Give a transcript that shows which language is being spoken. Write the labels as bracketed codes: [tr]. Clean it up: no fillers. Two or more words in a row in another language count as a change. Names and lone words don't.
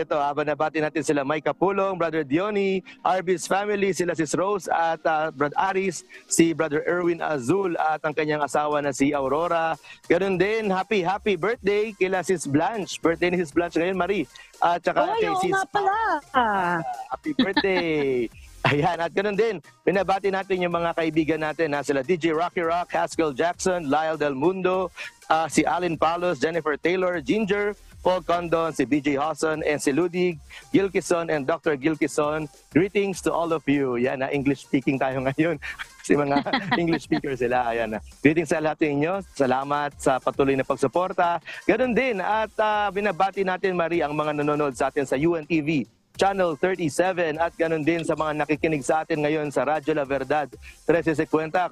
[tl] Ito, nabati natin sila Mike Capulong, Brother Diony, Arby's family, sila Sis Rose at Brother Aris, si Brother Erwin Azul at ang kanyang asawa na si Aurora. Ganun din, [en] happy birthday [tl] kila Sis Blanche. Birthday ni Sis Blanche ngayon, Marie. At saka kay Sis [en] happy birthday. [tl] Ayan, at ganun din, binabati natin yung mga kaibigan natin na sila DJ Rocky Rock, Haskell Jackson, Lyle Del Mundo, si Allen Palos, Jennifer Taylor, Ginger, Paul Condon, si BJ Hawson, and si Ludig Gilkison and Dr. Gilkison. [en] Greetings to all of you. [tl] Yan, [en] English speaking [tl] tayo ngayon. Si mga [en] English speaker [tl] sila. Ayan. Greetings sa lahat ninyo. Salamat sa patuloy na pagsuporta. Ganun din. At binabati natin, Marie, ang mga nanonood sa atin sa UNTV Channel 37 at ganun din sa mga nakikinig sa atin ngayon sa Radyo La Verdad 1350.